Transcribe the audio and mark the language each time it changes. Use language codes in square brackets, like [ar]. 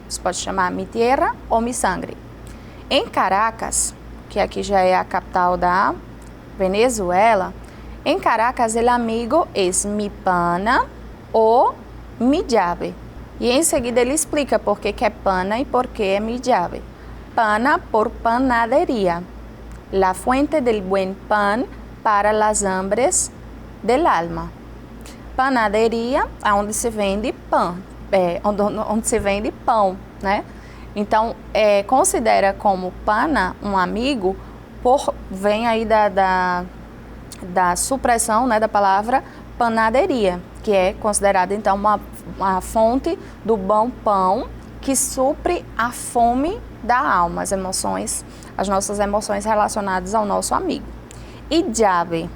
[pt] Você pode chamar [es] mi tierra [pt] ou [es] mi sangre. [pt] Em Caracas, que aqui já é a capital da Venezuela, em Caracas, [es] el amigo es mi pana [pt] ou [es] mi llave. [pt] E em seguida ele explica por que é pana e por que é [es] mi llave. Pana por panadería, la fuente del buen pan para las hambres del alma. [pt] Panaderia é onde se vende pão, onde se vende pão, né? Então, considera como pana um amigo, vem aí da supressão, né, da palavra panaderia, que é considerada então uma fonte do bom pão que supre a fome da alma, as nossas emoções relacionadas ao nosso amigo. E llave.